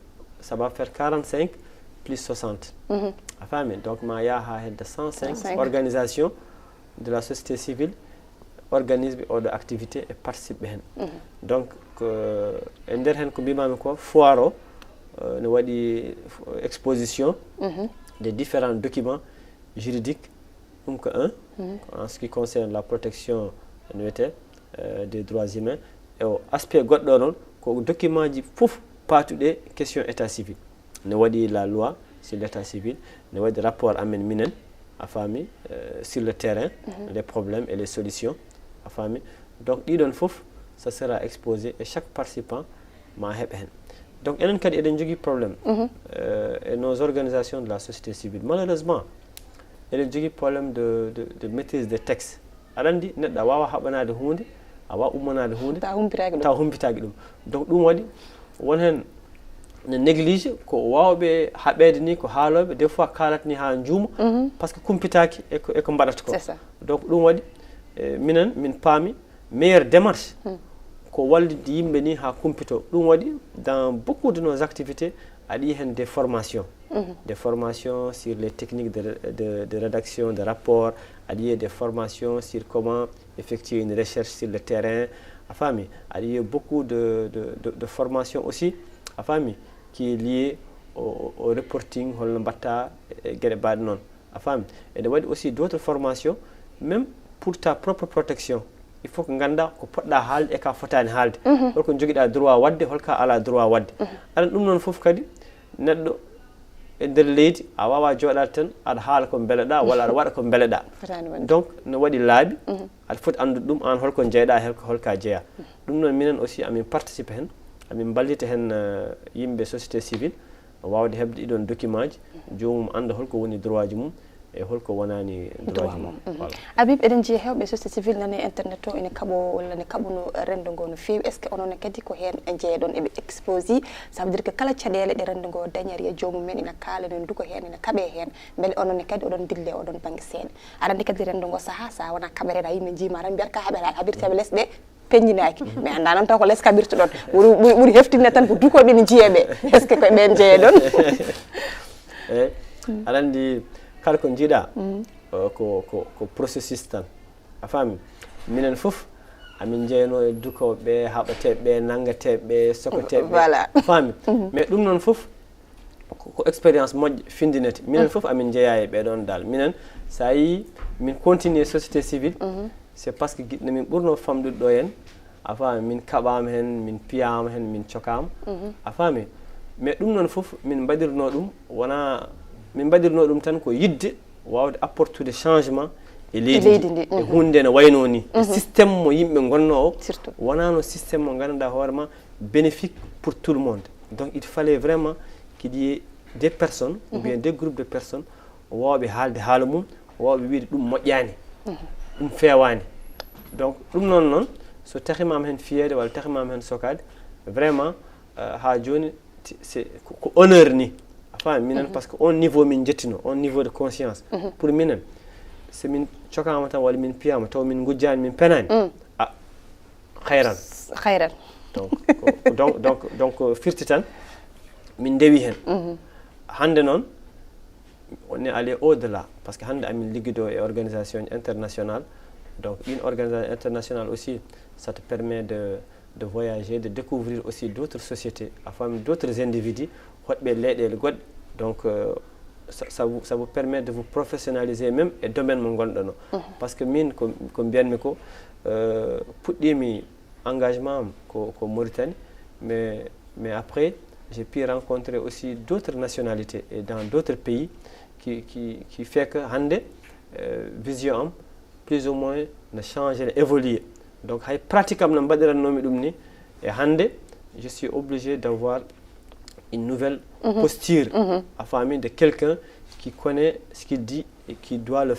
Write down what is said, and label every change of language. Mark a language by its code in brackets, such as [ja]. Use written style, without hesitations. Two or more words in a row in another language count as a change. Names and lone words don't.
[fr] ça va faire 45 plus 60 [ff] a faami donc ma yaha ha hedde 105 [fr] organisation de la société civile organisme oɗo activité et participe hen [ff] donc e nder hen ko mbimami ko [fr] foire [ff] o no waɗi [fr] exposition des différents documents juridiques [ff] ɗum ko [fr] en ce qui concerne la protection [ff] no wiyete [fr] des droits humains [ff] e o aspect goɗɗo noon ko document ji fof patuɗe [fr] question état civil [ff] ne waɗi [fr] la loi sur l'état civil [ff] ne waɗi rapport amen minen a faami sur [fr] le terrain les problèmes et les solutions [ff] a faami donc ɗiɗon fof [fr] ça sera exposé et chaque participant [ff] ma heɓa hen donc enen kadi eɗen jogui [fr] probléme et nos organisations de la société civile malheureusement [ff] eɗen jogui [fr] probléme de maîtrise des textes [ff] aɗa andi neɗɗo a wawa haɓanade hunde a wawa ummanade hunde taw humpitaki ɗum donc ɗum waɗi won hen ne néglige ko wawɓe haɓede ni ko haaloɓe [fr] des fois [ff] kalat ni ha juuma [fr] par ce que [ff] kumpitaki eko mbaɗata ko donc ɗum waɗi minen min paami [fr] meilleure démarche [ff] ko wallide yimɓe ni ha kumpito ɗum waɗi [fr] dans beaucoup de nos activités [ff] aɗa hen [fr] des formations sur les techniques de rédaction de rapports aɗa des formations sur comment effectuer une recherche sur le terrain [ff] a faami aɗa [fr] beaucoup de formations aussi [ff] a faami [fr] qui est lié au reporting [ff] holno mbatta e gueɗe mbaɗe noon a faami ene waɗi [fr] aussi d'autres formations même pour ta propre protection il faut que [ff] ganda ko poɗɗa haalde e ka fotani haalde holko joguiɗa droit wadde holka ala droit wadde aɗa ɗum noon foof kadi neɗɗo e nder leydi a wawa joɗade tan aɗa haala ko beeleɗa walla aɗa waɗa ko beeleɗa donc no waɗi laabi aɗa foti andude ɗum an holko jeyɗa holka jeeya ɗum noon minen aussi amin participe hen amin ballita hen yimɓe [fr] société civile [ff] wawde hebde ɗiɗon document ji jomum anda holko woni droit ji mum e holko wonani droit ji mum [fr] voilà [ff] Habib eɗen jiiya hewɓe [fr] société civile [ff] nane internet o ene kaɓo walla ne kaɓuno rendo ngo no fewi [fr] est ce que [ff] onon kadi ko hen e jeeyaɗon eɓe exposi [fr] ça veut dire que [ff] kala caɗele ɗe rendo ngo dañari e jomum men ina kaala ene duko hen ene kaɓe hen beele onon kadi oɗon dille oɗon banggue seeɗa aɗa andi kadi rendo ngo saaha sa wona kaɓereɗa yimɓe jiima tan mbiyat ka haɓeta haɓirteɓe lesɗe peññinaki mais anda noon taw ko less kabirto ɗon ɓuuri heftinde tan ko dukoɓe ne jiiyeɓe [fr] est ce que [ff] koye ɓen jeeya ɗon eyyi aɗa andi kala ko jiiɗa ko processus tan a faami minen fof amin jeyno e dukoɓe haɓateɓe nanggateɓe sokoteɓe [fr] voilà [ff] faami mais ɗum noon fof ko expérience moƴƴo findinete minen fof amin jeeya e ɓeɗon dal minen sa yi min continue [fr] société civile c'est parce que [ff] guiɗno min ɓurno famɗude ɗo hen a faami min kaɓama hen min piyama hen min cokama a faami mais ɗum noon fof min mbaɗirno ɗum wona min mbaɗirno ɗum tan ko yidde wawde apportude changement e leydi ndi e hunde ne wayno ni systéme mo yimɓe gonno o wonano systéme mo ganduɗa hoorema [fr] bénéfique pour tout le monde donc il fallait vraiment qu'il y ait des personnes ou bien des groupes de personnes [ff] wawɓe haalde haala mum wawɓe wiide ɗum moƴƴani ɗum fewani donc ɗum noon so tahimama hen fiyede walla tahimama hen sokade vraiment ha joni c'est ko honneur ni a faami minen [fr] parce que on niveau [ff] min jettino [fr] on niveau de conscience pour [ff] minen so min cokama tan walla min piyama taw min gujjani min penani hayran donc firti tan min ndewi hen hande noon [fr] on est allé au-delà parce que [ff] hande amin ligguido e [fr] organisation internationale donc une organisation internationale aussi ça te permet de voyager de découvrir aussi d'autres sociétés à famille d'autres individus [ff] hotɓe leyɗele goɗɗe donc [fr] ça vous permet de vous professionnaliser même [ff] e domaine mo gonɗon o [fr] parce que [ff] min ko mbiyanmi ko puɗɗimi engagement am [fr] ko Mauritanie mais après j'ai pu rencontrer aussi d'autres nationalités et dans d'autres pays qui fait que [ff] hande vision am [fr] plus ou moins [ff] ne change ne évolue donc hay pratique am no mbaɗirannomi ɗum ni [fr] et hande je suis obligé d'avoir une nouvelle posture à famille de quelqu'un qui connaît ce qu'il dit et qui doit le